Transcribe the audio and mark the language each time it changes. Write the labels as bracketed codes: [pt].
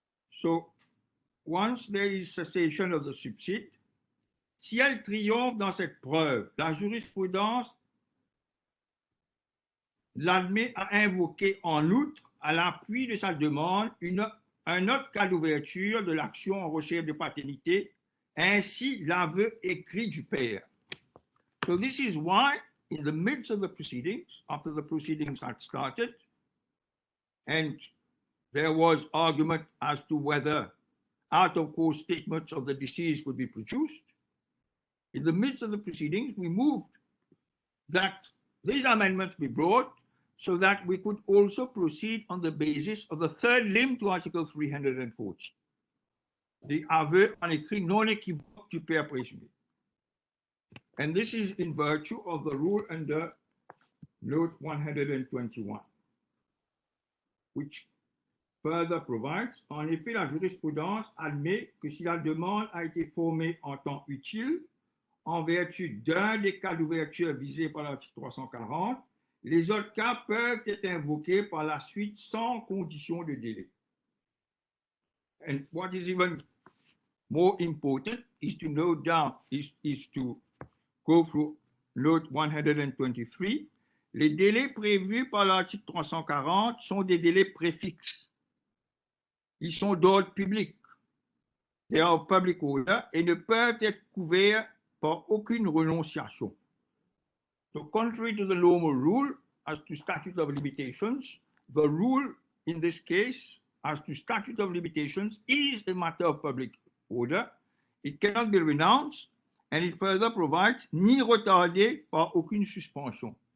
[en] So, once there is cessation of the subside, [fr] si elle triomphe dans cette preuve, la jurisprudence l'admet à invoquer en outre, à l'appui de sa demande, un autre cas d'ouverture de l'action en recherche de paternité, ainsi l'aveu écrit du père. [en] So this is why, in the midst of the proceedings, after the proceedings had started, And there was argument as to whether out-of-court statements of the deceased could be produced. In the midst of the proceedings, we moved that these amendments be brought so that we could also proceed on the basis of the third limb to Article 340, the [fr] aveu en écrit non équivoque du père présumé. [en] And this is in virtue of the rule under Note 121, which further provides, [fr] en effet, la jurisprudence admet que si la demande a été formée en temps utile, en vertu d'un des cas d'ouverture visés par l'article 340, les autres cas peuvent être invoqués par la suite sans condition de délai. [en] And what is even more important is to note down, is to go through Note 123. [fr] Les délais prévus par l'article 340 sont des délais préfixes. Ils sont d'ordre public. [en] They are public order [fr] et ne peuvent être couverts par aucune renonciation. [en] So contrary to the normal rule as to statute of limitations, the rule in this case as to statute of limitations is a matter of public order. It cannot be renounced, and it further provides [fr] ni retardé par aucune suspension.